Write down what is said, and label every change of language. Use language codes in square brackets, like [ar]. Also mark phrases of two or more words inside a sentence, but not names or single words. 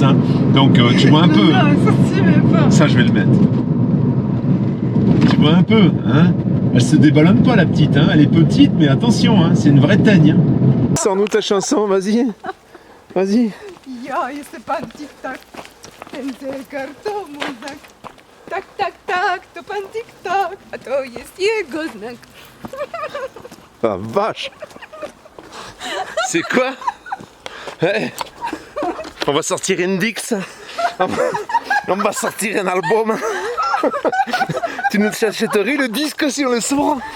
[fr] Hein. Donc tu vois un peu. Ça, je vais le mettre. Tu vois un peu. Hein. Elle se déballonne pas, la petite. Hein. Elle est petite, mais attention. Hein. C'est une vraie teigne. Hein. Sors-nous ta chanson, vas-y. Vas-y. Ja, c'est pas un tic-tac. [pl] Tak, tak, tak, to pan tik-tak, a to jest jego znak. [fr] Ah vache. C'est quoi? Hey. On va sortir une Dix. On va sortir un album. Tu nous achèterais le disque sur le soir?